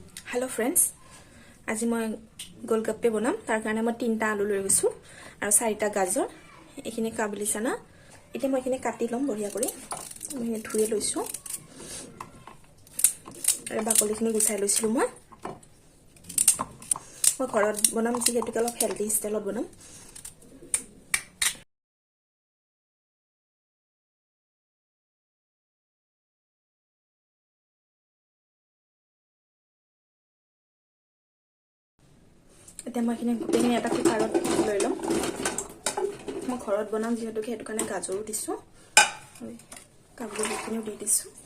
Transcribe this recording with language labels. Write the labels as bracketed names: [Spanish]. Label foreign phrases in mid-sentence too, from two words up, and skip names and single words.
[English] hello friends [Assamese] আজ মই গোলগাপ্পে বনাম তাৰ কাৰণ মই 3टा आलू লৈ গৈছো আৰু 4টা গাজৰ এখিনি কাবুলি চানা এতিয়া মই এখিনি কাটি লম বঢ়িয়া কৰি মই ধুই লৈছো আৰু বাকলিখিনি গুছাই লৈছিলো মই ঘৰত বনাম যিহেতু অলপ [English] healthy style [Assamese] বনাম এতিয়া মই এখিনি গোটেইখিনি এটা কুকাৰত লৈ লম মই ঘৰত বনাম যিহেতু হেতু কাৰণে গাজৰো দিছো কাবুলিখিনিও দি দিছো